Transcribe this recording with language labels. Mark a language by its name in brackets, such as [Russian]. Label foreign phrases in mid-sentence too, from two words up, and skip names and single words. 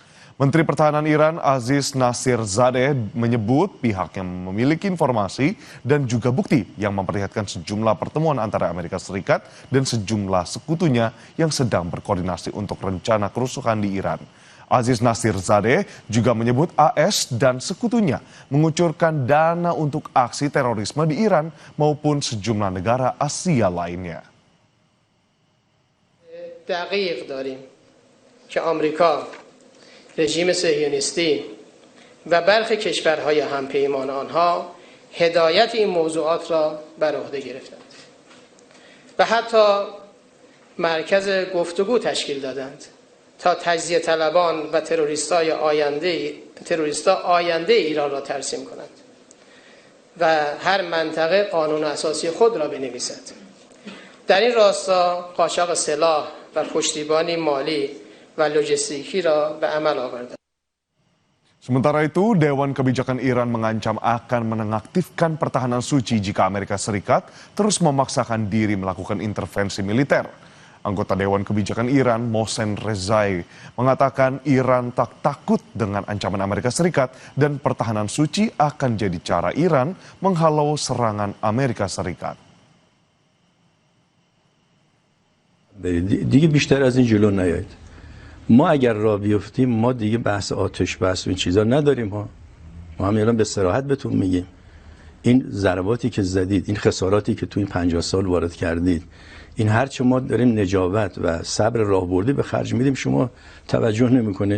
[Indonesian] Menteri Pertahanan Iran Aziz Nasirzadeh menyebut pihaknya memiliki informasi dan juga bukti yang memperlihatkan sejumlah pertemuan antara Amerika Serikat dan sejumlah sekutunya yang sedang berkoordinasi untuk rencana kerusuhan di Iran. Aziz Nasirzadeh juga menyebut AS dan sekutunya mengucurkan dana untuk aksi terorisme di Iran maupun sejumlah negara Asia lainnya. [Persian] دقیق داریم که آمریکا رژیم صهیونیستی و برخی کشورهای همپیمان آنها هدایت این موضوعات را بر عهده گرفتند و حتی مرکز گفتگو تشکیل دادند تا تجزیه طلبان و تروریستا آینده ایران را ترسیم کنند و هر منطقه قانون اساسی خود را بنویسد. در این راستا قاچاق سلاح و پشتیبانی مالی و لوجستیکی را به عمل آورده. [Indonesian] Sementara itu, Dewan Kebijakan Iran mengancam akan menonaktifkan pertahanan suci jika Amerika Serikat terus memaksakan diri melakukan intervensi militer. Anggota Dewan Kebijakan Iran, Mohsen Rezai, mengatakan Iran tak takut dengan ancaman Amerika Serikat dan pertahanan suci akan jadi cara Iran menghalau serangan Amerika Serikat. [Persian] دیگه بیشتر از این جلو نیایید. ما اگر راه بیفتیم ما دیگه بحث آتش بحث و این چیزا نداریم ها. ما هم الان به صراحت بهتون میگیم این ضرباتی که زدید، این خساراتی که تو این 50 سال وارد کردید، این هرچه ما داریم نجابت و صبر راهبردی به خرج میدیم شما توجه نمیکنید.